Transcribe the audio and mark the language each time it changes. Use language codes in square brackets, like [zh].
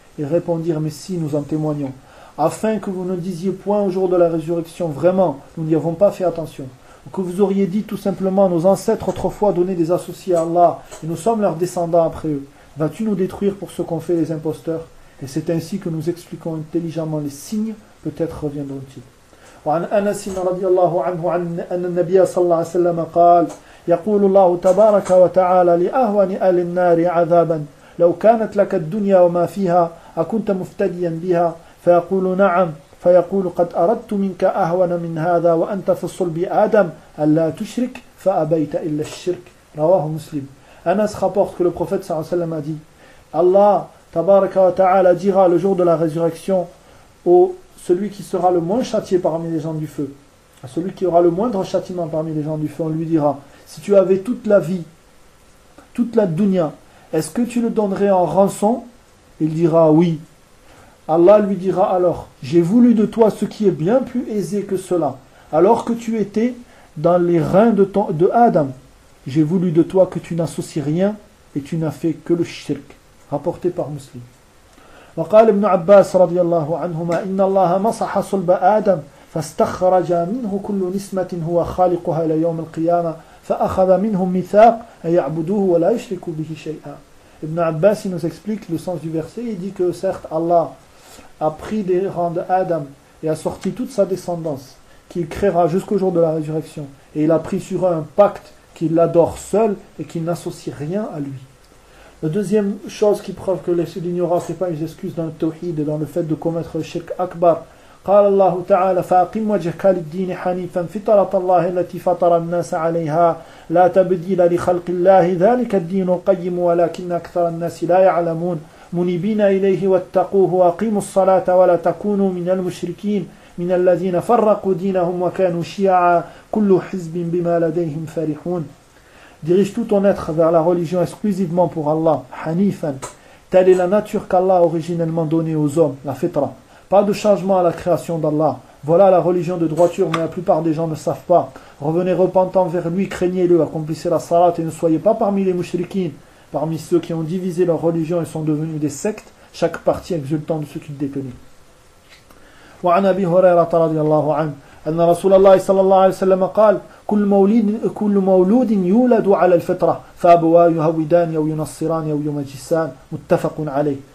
[fr] Ils répondirent, mais si, nous en témoignons. Afin que vous ne disiez point au jour de la résurrection, vraiment, nous n'y avons pas fait attention. Ou que vous auriez dit tout simplement, nos ancêtres autrefois donnaient des associés à Allah et nous sommes leurs descendants après eux. Vas-tu nous détruire pour ce qu'ont fait les imposteurs? Et c'est ainsi que nous expliquons intelligemment les signes, peut-être reviendront-ils. [ar] وعن أنس رضي الله عنه عن أن النبي صلى الله عليه وسلم قال يقول الله تبارك وتعالى لأهون أهل النار عذابا لو كانت لك الدنيا وما فيها أكنت مفتديا بها فيقول نعم فيقول قد أردت منك أهون من هذا وأنت في صلب آدم ألا تشرك فأبيت إلا الشرك رواه مسلم. [fr] أنس rapporte que le prophète [ar] صلى الله عليه وسلم [fr] a dit Allah [ar] تبارك وتعالى [fr] dira le jour de la résurrection au celui qui sera le moins châtié parmi les gens du feu, à celui qui aura le moindre châtiment parmi les gens du feu, on lui dira, si tu avais toute la vie, toute la dunya, est-ce que tu le donnerais en rançon? Il dira, oui. Allah lui dira alors, j'ai voulu de toi ce qui est bien plus aisé que cela, alors que tu étais dans les reins de Adam. J'ai voulu de toi que tu n'associes rien et tu n'as fait que le shirk, rapporté par Muslim. [ar] وقال ابن عباس رضي الله عنهما إن الله مسح صلب آدم فاستخرج منه كل نسمة هو خالقها إلى يوم القيامة فأخذ منهم ميثاق أن يعبدوه ولا يشركوا به شيئا. [fr] Ibn Abbas nous explique le sens du verset. Il dit que certes Allah a pris des rangs d'Adam et a sorti toute sa descendance qu'il créera jusqu'au jour de la résurrection, et il a pris sur eux un pacte qu'il l'adore seul et qu'il n'associe rien à lui. La deuxième chose qui prouve que l'ignorance n'est pas une excuse dans le tawhid et dans le fait de commettre le shirk akbar. [ar] قال الله تعالى فأقم وجهك للدين حنيفا فطرة الله التي فطر الناس عليها لا تبديل لخلق الله ذلك الدين القيم ولكن أكثر الناس لا يعلمون منيبين إليه واتقوه وأقيموا الصلاة ولا تكونوا من المشركين من الذين فرقوا دينهم وكانوا شيعا كل حزب بما لديهم فرحون. [fr] Dirige tout ton être vers la religion exclusivement pour Allah, Hanifan. Telle est la nature qu'Allah a originellement donnée aux hommes, la fitra. Pas de changement à la création d'Allah. Voilà la religion de droiture, mais la plupart des gens ne savent pas. Revenez repentant vers lui, craignez-le, accomplissez la salat et ne soyez pas parmi les mushrikines, parmi ceux qui ont divisé leur religion et sont devenus des sectes, chaque partie exultant de ce qu'il détenait. [ar] Wa an Abi Hurayrata radiallahu anhu. أن رسول الله صلى الله عليه وسلم قال كل مولود يولد على الفطرة فأبواه يهودان أو ينصران أو يمجسان متفق عليه.